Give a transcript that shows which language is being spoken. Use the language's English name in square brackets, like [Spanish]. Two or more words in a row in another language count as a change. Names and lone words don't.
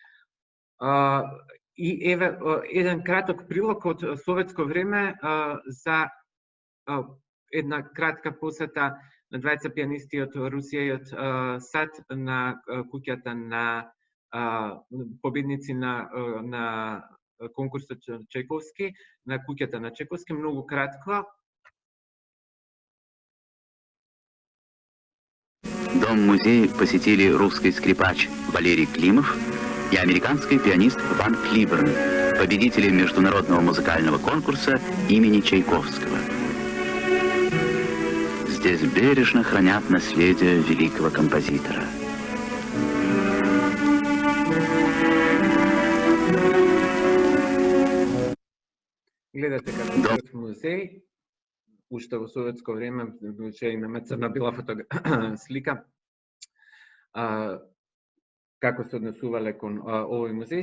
[Macedonian] И еве еден краток прилог од советско време за една кратка посета на двајца пианисти од Русија и од САД на куќата на победници на конкурсот Чајковски, на куќата на Чајковски, многу кратко. [Russian] Дом-музей посетили русский скрипач Валерий Климов и американский пианист Ван Клиберн, победители международного музыкального конкурса имени Чайковского. Здесь бережно хранят наследие великого композитора. [Macedonian] Гледате како музеј, уште во советско време, и на црно-бела слика, како се однесувале кон овој музеј.